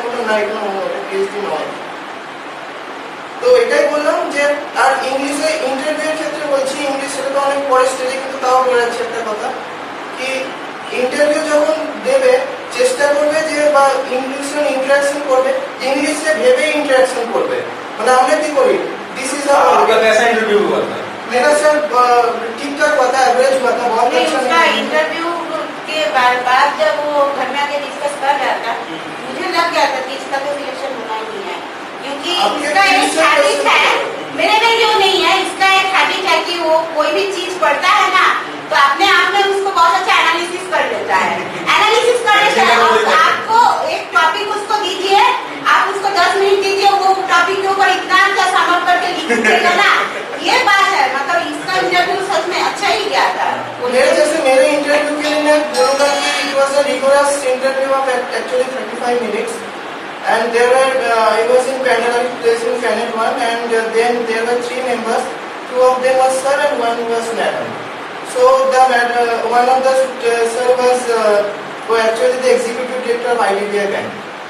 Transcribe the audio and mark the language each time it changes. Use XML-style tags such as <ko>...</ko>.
<bn>বললাম না, এগুলো পিএইচডি নয়। তো এটাই বললাম যে আর ইংলিশে ইন্টারভিউর ক্ষেত্রে বলছি, ইংলিশ সেটা তো অনেক পরের স্টেজে, কিন্তু তাও বলে যাচ্ছে একটা কথা কি ইন্টারভিউ যখন দেবে চেষ্টা করবে যে বা ইংলিশে ইন্টারাকশন করবে, ইংলিশে ভেবে ইন্টারাকশন করবে। মানে আমরা কি করি,</bn> <en>this is</en> <hi>आपका कैसा इंटरव्यू हुआ था? मेरा सर ठीक ठाक हुआ था, एवरेज हुआ था, बहुत अच्छा नहीं। इंटरव्यू के बाद जब वो घर में आके डिस्कस कर रहा था, मुझे लग गया था कि इसका तो सिलेक्शन होना ही नहीं है, क्योंकि इसका एक हैबिट है, मेरे में जो नहीं है, इसका एक हैबिट है कि वो कोई भी चीज पढ़ता है ना तो अपने आप में उसको बहुत अच्छा एनालिसिस कर लेता है। एनालिसिस करने से आपको एक टॉपिक उसको दीजिए, आप उसको 10 मिनट दीजिए, वो टॉपिक के ऊपर इतना अच्छा समझ करके लिख देगा ना, ये बात है। मतलब इसका इंटरव्यू सच में अच्छा ही गया था। मेरे इंटरव्यू के लिए मैं बोलूंगा कि</hi> <en>It was a rigorous interview of actually 35 minutes and there were I was in panel, I was placed in panel 1 and then there were 3 members, 2 of them was sir and 1 was madam. So one of the sir was actually the executive director of IDBI Bank.</en>